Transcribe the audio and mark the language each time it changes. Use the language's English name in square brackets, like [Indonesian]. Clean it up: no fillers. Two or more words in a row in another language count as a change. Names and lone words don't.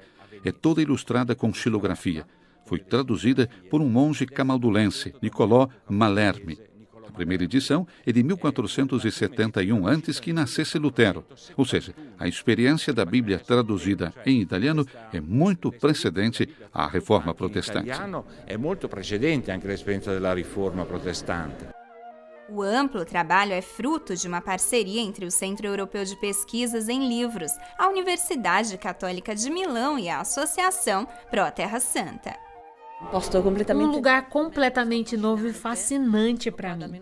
[Portuguese] É toda ilustrada com xilografia. Foi traduzida por um monge camaldulense, Niccolò Malermi. A primeira edição é de 1471, antes que nascesse Lutero. Ou seja, a experiência da Bíblia traduzida em italiano é muito precedente à Reforma Protestante. É muito precedente [Italian] anche l'esperienza della Riforma Protestante. [Portuguese] O amplo trabalho é fruto de uma parceria entre o Centro Europeu de Pesquisas em Livros, a Universidade Católica de Milão e a Associação Pro Terra Santa. Um lugar completamente novo e fascinante para mim.